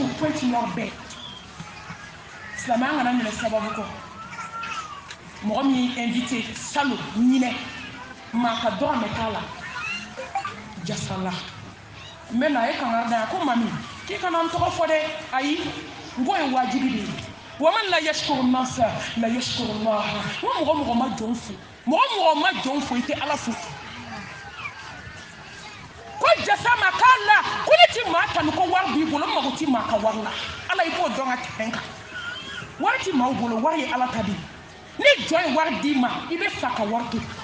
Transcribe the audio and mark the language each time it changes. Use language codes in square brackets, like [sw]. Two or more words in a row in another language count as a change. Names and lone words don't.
[bm] pointe nord bɛɛ silamɛya kana minɛ sababu kɔ mɔgɔ min y'i [fr] invité salon [bm] ɲinɛ maa ka dɔrɔn bɛ k'a la jasala n bɛ na e kankari da yan ko mami k'i kana n tɔgɔ fɔ dɛ ayi n ko ye wajibi de ye wa [ar] من لا يشكر الناس لا يشكر الله [bm] n ko mɔgɔ ma jɔn fo mɔgɔ ma jɔn fo i tɛ ala fo ko jasa ma k'a la ko ne ti maa kanu ko wari b'i bolo n mago ti maa ka wari la ala i b'o dɔn ka tɛmɛ kan wari ti maaw bolo wari ye ala ta de ye ni jɔn ye wari d'i ma i bɛ fa ka wari to